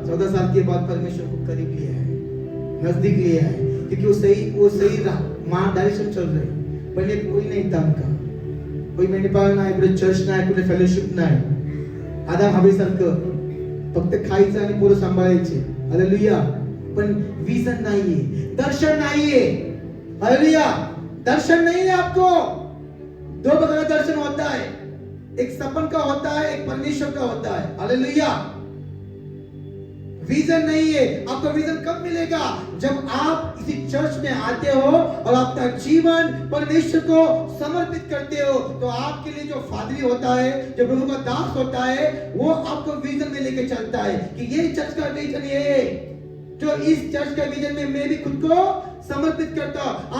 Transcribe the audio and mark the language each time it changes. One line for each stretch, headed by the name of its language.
Hindi: 14 साल के बाद परमेश्वर को करीब लिया है, नजदीक लिया है, क्योंकि वो सही डायरेक्शन चल रहे।
Marathi: पहले कोई नहीं था उनका, कोई मेंढपाळ नाही, कुठे चर्च नाही, कुठे फेलोशिप नाही, आदाम हवेसारखं फक्त खायचं आणि पोरं सांभाळायचे। हालेलुया। पण विजन नाहीये, दर्शन नाहीये।
Hindi: हालेलुया। दर्शन नहीं है आपको। दो प्रकार का दर्शन होता है, एक सपन का होता है, एक परमेश्वर का होता है। हालेलुया। विजन नहीं है। आपको विजन कब मिलेगा? जब आप इसी चर्च में आते हो और अपना जीवन परमेश्वर को समर्पित करते हो, तो आपके लिए जो फादरी होता है, जो प्रभु का दास होता है, वो आपको विजन में लेके चलता है कि ये चर्च का विजन ये है, जो इस चर्च का विजन में मैं भी खुद को समर्पित करता हूं।